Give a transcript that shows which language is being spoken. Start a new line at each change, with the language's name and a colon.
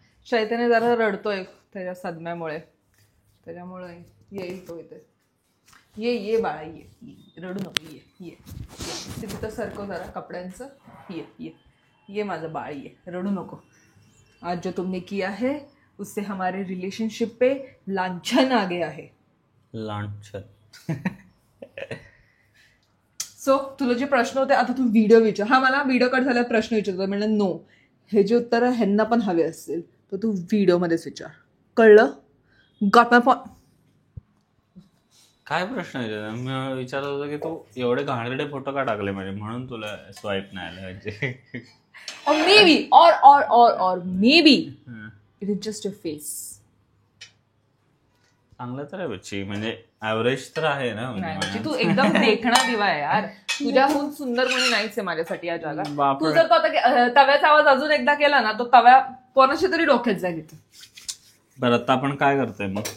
Marathi: चैतन्य जरा रडतोय त्याच्या सदम्यामुळे, त्याच्यामुळे येईल तो इथे. ये बाळा ये, रडू नको, ये ते तिथं सरकव जरा कपड्यांचं. ये माझं बाळ, ये, रडू नको.
Hindi: आज जो तुमने किया है उससे हमारे रिलेशनशिप पे लांछन आ गया है. लांछन.
Marathi: सो तुला जे प्रश्न होते आता तू व्हिडिओ विचार. हा, मला व्हिडिओ कट झाल्यावर प्रश्न विचारतो. म्हणलं नो, हे जे उत्तर ह्यांना पण हवे असतील तर तू व्हिडिओमध्येच विचार. कळलं?
English: Got my point.
Marathi: काय प्रश्न आहे? मी विचारत होतो की तू एवढे घाणेरडे फोटो का टाकले म्हणजे, म्हणून तुला स्वाईप नाही आलं म्हणजे.
English: और maybe और maybe it is just your face.
Marathi: चांगलं तर आहे बच्ची, म्हणजे ऍव्हरेज तर आहे ना. म्हणजे तू एकदम देखणा दिवा आहे यार. तुझ्याहून सुंदर कोणी नाहीच आहे माझ्यासाठी या जगात. बापरे. तू जर तो आता तव्याचा आवाज अजून एकदा केला ना, तो तव्या कोणाशी तरी डोक्यात जाईल इथं. बरं, आता आपण काय करतोय मग?